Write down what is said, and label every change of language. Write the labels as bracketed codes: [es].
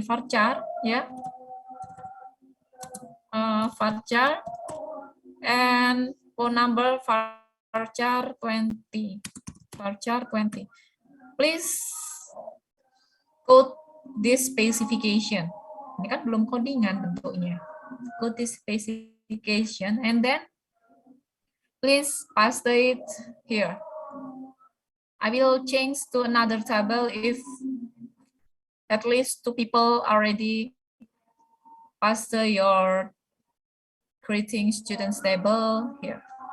[en] Varchar, ya. Varchar and phone number varchar 20. Varchar 20. Please code this specification. [id] Ini kan belum codingan bentuknya. [en] Code this specification and then please paste it here. I will change to another table if at least 2 people already paste your creating students table here.